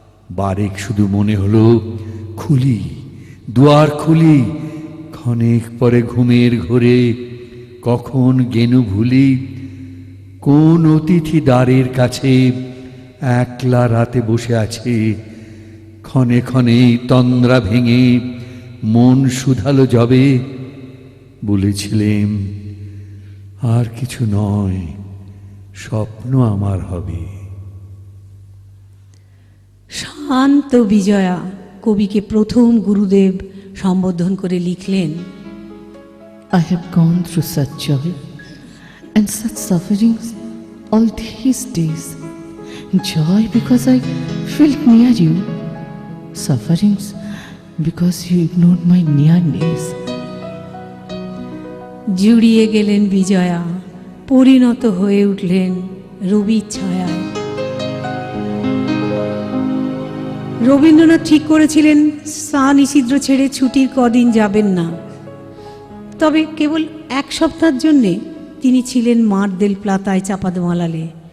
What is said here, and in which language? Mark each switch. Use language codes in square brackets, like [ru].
[bn] বারেক শুধু মনে হলো খুলি, দুয়ার খুলি, ক্ষণেক পরে ঘুমের ঘোরে কখন গেনু ভুলি, কোন অতিথি দ্বারের কাছে একলা রাতে বসে আছে, ক্ষণে ক্ষণে তন্দ্রা ভেঙে মন শুধালো যবে, বলেছিলেম আর কিছু নয়, স্বপ্ন আমার হবে। শান্ত বিজয়া কবিকে প্রথম গুরুদেব সম্বোধন করে লিখলেন, [en] I have gone through such joy and such sufferings all these days. Joy because I felt near you, sufferings because you ignored my nearness. [bn] জুড়িয়ে গেলেন বিজয়া, পরিণত হয়ে উঠলেন রবির ছায়ায়। রবীন্দ্রনাথ ঠিক করেছিলেন সান ইসিদ্র ছেড়ে ছুটির কদিন যাবেন না, তবে কেবল এক সপ্তাহের জন্যে তিনি ছিলেন মার দেল প্লাতায় চাপাদমালালে।